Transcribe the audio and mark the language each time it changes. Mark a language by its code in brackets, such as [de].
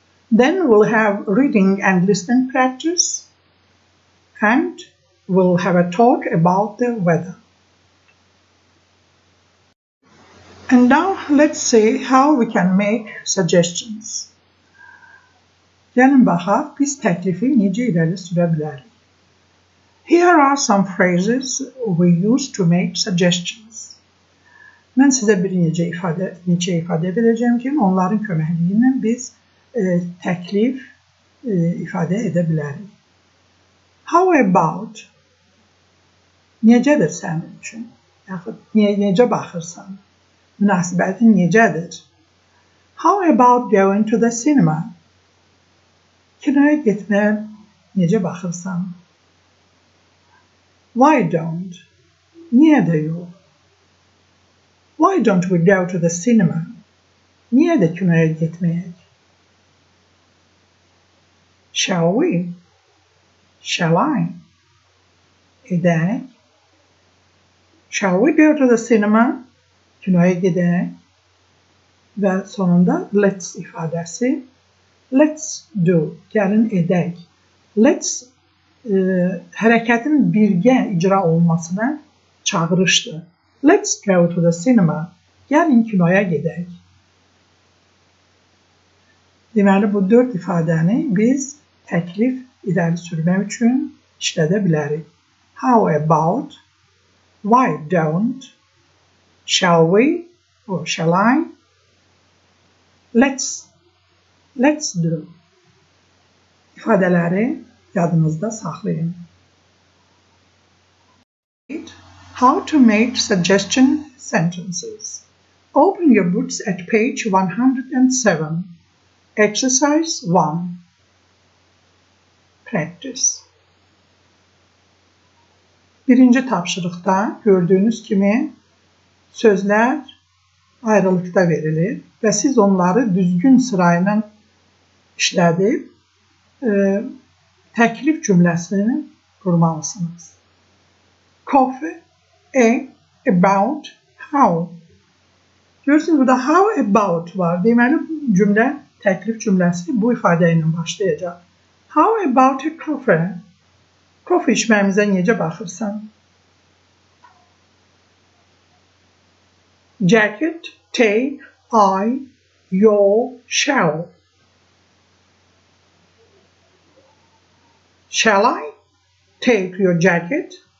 [en] Then we'll have reading and listening practice. And we'll have a talk about the weather. And now let's see how we can make suggestions. [az] Gəlin baxaq, biz təklifi necə irəli sürə bilərik. [en] Here are some phrases we use to make suggestions. [az] Mən sizə bir neçə ifadə verəcəm ki, onların köməkliyi ilə biz təklif ifadə edə bilərik. [en] How about? [az] Necədir sənin üçün? Yaxud necə baxırsan? Münasibətin necədir? [en] How about going to the cinema? [az] Kinoya getməyə necə baxırsan? [en] Why don't? [az] Niyə də yox? [en] Why don't we go to the cinema? [az] Niyə də kinoya getməyək? [en] Shall we? Shall I? [az] Edək. [en] Shall we go to the cinema? [az] Kinoya gedək. Və sonunda let's ifadəsi. [en] Let's do. [az] Gəlin edək. Let's hərəkətin birgə icra olunmasına çağırışdır. [en] Let's go to the cinema. [az] Gəlin kinoya gedək. Deməli, bu 4 ifadəni biz təklif irəli sürmək üçün işlədə bilərik. [en] How about? Why don't? Shall we? Or shall I? Let's do. [az] İfadələri yadınızda saxlayın. [en] How to make suggestion sentences. Open your books at page 107. Exercise 1. Practice. [az] Birinci tapşırıqda gördüğünüz kimi sözlər ayrılıqda verilir və siz onları düzgün sırayla işlədib təklif cümləsini qurmalısınız. [en] Coffee, about, how. [az] Görürsünüz, burada how about var. Deməli, cümlə, təklif cümləsi bu ifadə ilə başlayacaq. [en] How about a coffee? [az] Coffee içməyimizə necə baxırsan? [en] Jacket, take, I, your, shall. Shall I take your jacket?